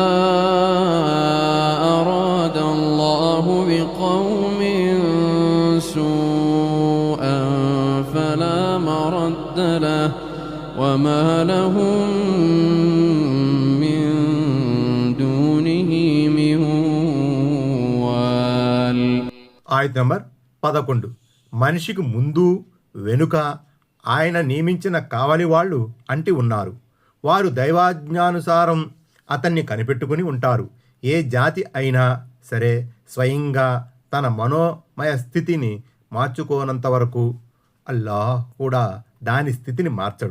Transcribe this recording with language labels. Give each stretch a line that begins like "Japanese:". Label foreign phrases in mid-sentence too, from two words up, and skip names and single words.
Arabic: أراد الله بقوم سوءا فلا مرد له وما لهم من دونه من وال.
Telugu: ఆయత్ నంబర్ 11. మనిషికి ముందు వెనుక ఆయన నియమించిన కావలి వాళ్ళు అంటి ఉన్నారు. వారు దైవాజ్ఞానుసారం అతన్ని కనిపెట్టుకుని ఉంటారు. ఏ జాతి అయినా సరే స్వయంగా తన మనోమయ స్థితిని మార్చుకోనంత వరకు అల్లాహ్ కూడా దాని స్థితిని మార్చడు.